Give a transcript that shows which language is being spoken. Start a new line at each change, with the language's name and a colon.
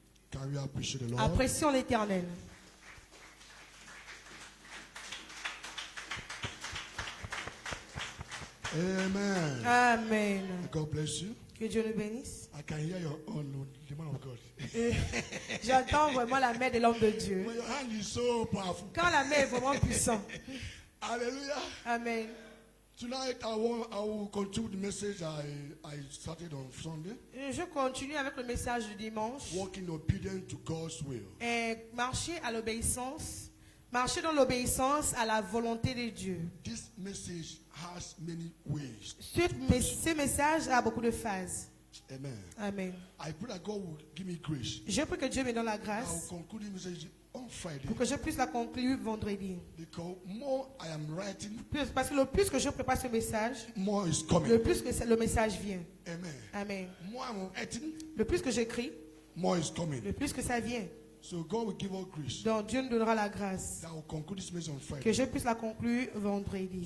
English: Can we appreciate the Lord?
French: Apprécions l'Éternel. Amen. Amen.
English: God bless you.
French: Que Dieu nous bénisse.
English: I can hear your own, the man of God.
French: J'entends vraiment la main de l'homme de Dieu.
English: When your hand is so powerful.
French: Quand la main est vraiment puissante. Hallelujah. Amen.
English: Tonight I will continue the message I started on Sunday.
French: Je continue avec le message du dimanche.
English: Walking obedient to God's will.
French: Et marcher à l'obéissance. Marcher dans l'obéissance à la volonté de Dieu.
English: This message has many ways.
French: Ce message a beaucoup de phases. Amen. Amen.
English: I pray that God will give me grace.
French: Je prie que Dieu me donne la
English: I will
French: grâce
English: conclude the message on Friday.
French: pour que je puisse la conclure vendredi.
English: Because more I am writing,
French: Parce que le plus que je prépare ce message,
English: more is
French: le
English: coming.
French: plus que le message vient. Amen. Amen.
English: More I'm writing,
French: Le plus que j'écris,
English: more is coming.
French: le plus que ça vient.
English: So God will give us grace.
French: Donc Dieu nous donnera la grâce.
English: That will conclude this message on
French: Que
English: Friday.
French: je puisse la conclure vendredi.